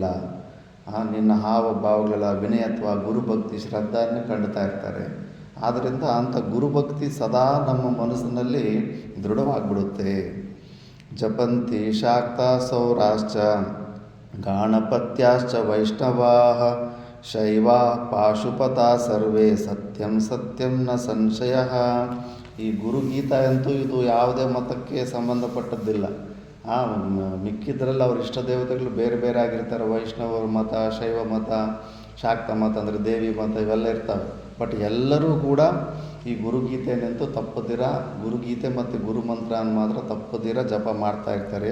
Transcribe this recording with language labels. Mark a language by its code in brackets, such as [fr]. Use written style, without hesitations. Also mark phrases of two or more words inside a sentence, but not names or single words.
[kn] ನಿನ್ನ ಹಾವ ಭಾವಗಳ ವಿನಯತ್ವ ಗುರುಭಕ್ತಿ ಶ್ರದ್ಧೆಯನ್ನು ಕಂಡುತ್ತಾ ಇರ್ತಾರೆ. ಆದ್ದರಿಂದ ಅಂಥ ಗುರುಭಕ್ತಿ ಸದಾ ನಮ್ಮ ಮನಸ್ಸಿನಲ್ಲಿ ದೃಢವಾಗಿಬಿಡುತ್ತೆ. [sa] ಜಪಂತಿ ಶಾಕ್ತ ಸೌರಾಶ್ಚ ಗಾಣಪತ್ಯಾಶ್ಚ ವೈಷ್ಣವಾಃ ಶೈವ ಪಾಶುಪತ ಸರ್ವೇ ಸತ್ಯಂ ಸತ್ಯಂ ನ ಸಂಶಯ. [kn] ಈ ಗುರುಗೀತಾ ಅಂತೂ ಇದು ಯಾವುದೇ ಮತಕ್ಕೆ ಸಂಬಂಧಪಟ್ಟದ್ದಿಲ್ಲ. ಮಿಕ್ಕಿದ್ರಲ್ಲಿ ಅವ್ರ ಇಷ್ಟ ದೇವತೆಗಳು ಬೇರೆ ಬೇರೆ ಆಗಿರ್ತಾರೆ. ವೈಷ್ಣವ ಮತ, ಶೈವ ಮತ, ಶಾಕ್ತ ಮತ ಅಂದರೆ ದೇವಿ ಮತ ಇವೆಲ್ಲ ಇರ್ತವೆ. ಬಟ್ ಎಲ್ಲರೂ ಕೂಡ ಈ ಗುರುಗೀತೆಯನ್ನಂತೂ ತಪ್ಪದಿರ ಗುರುಗೀತೆ ಮತ್ತು ಗುರುಮಂತ್ರ ಮಾತ್ರ ತಪ್ಪದಿರ ಜಪ ಮಾಡ್ತಾ ಇರ್ತಾರೆ.